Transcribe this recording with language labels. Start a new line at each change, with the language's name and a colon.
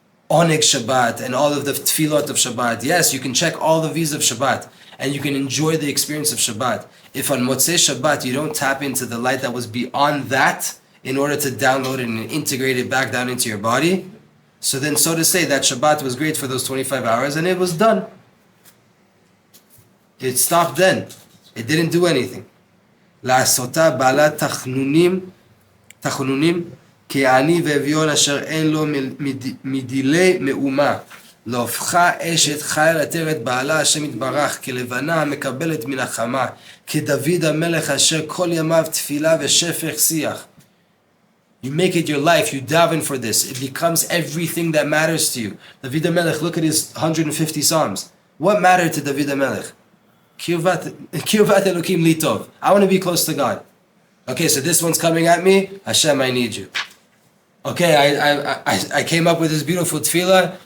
English: Oneg Shabbat and all of the tefillot of Shabbat. Yes, you can check all the V's of Shabbat, and you can enjoy the experience of Shabbat. If on Motzei Shabbat you don't tap into the light that was beyond that in order to download it and integrate it back down into your body, so then, so to say, that Shabbat was great for those 25 hours and it was done. It stopped then. It didn't do anything.
Hebrew: לעשותה בעלת תחנונים כעני ואביון אשר אין לו מדילי מאומה. להופכה אשת חיל עטרת בעלה השם יתברך כלבנה המקבלת מן החמה כדוד המלך אשר כל ימיו תפילה ושפך שיח.
English: You make it your life, you daven for this. It becomes everything that matters to you. David HaMelech, look at his 150 Psalms. What mattered to David HaMelech?
Hebrew: Kiyuvat Elokim li tov.
English: I want to be close to God. Okay, so this one's coming at me. Hashem, I need you. Okay, I came up with this beautiful tefillah.